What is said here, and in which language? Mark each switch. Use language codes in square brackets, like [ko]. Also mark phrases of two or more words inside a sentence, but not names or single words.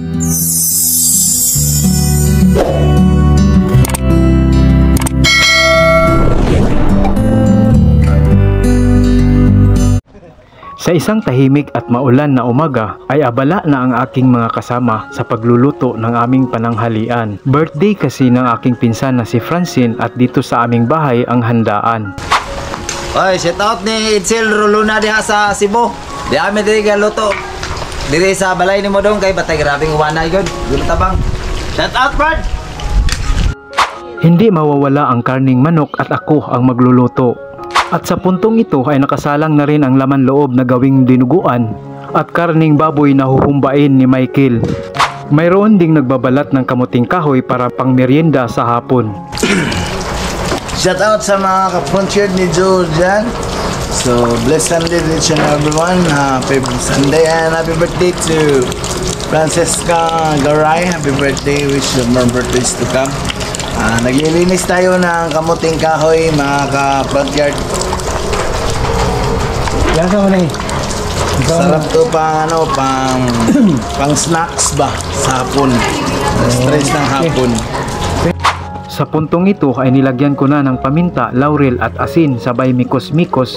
[tl] Sa isang tahimik at maulan na umaga ay abala na ang aking mga kasama sa pagluluto ng aming pananghalian. Birthday kasi ng aking pinsan na si Francine at dito sa aming bahay ang handaan. [ceb] Oy, [en] shout out [ceb] ni Itzel Roluna diha sa Cebu. Di amin diri galuto. Diri sa balay ni mo dong kay batay grabing wanay gud. Gulo tabang. [en] Shout out, [ceb] Brad. [tl] Hindi mawawala ang karning manok at ako ang magluluto. At sa puntong ito ay nakasalang na rin ang laman loob na gawing dinuguan at karning baboy na huhumbain ni Michael. Mayroon ding nagbabalat ng kamuting kahoy para pang merienda sa hapon. [en] Shout out [tl] sa mga kapuncherd ni Joe dyan. [en] So, blessed Sunday to each and everyone. Happy Sunday and happy birthday to Francesca Garay. Happy birthday. Wish you more birthdays to come. [tl] Naglilinis tayo ng kamuting kahoy, mga ka-backyard. Lasa mo na eh. Sarap to pang ano, pang snacks ba sa hapon. Stress ng hapon. Sa puntong ito ay nilagyan ko na ng paminta, laurel at asin sabay mikos-mikos.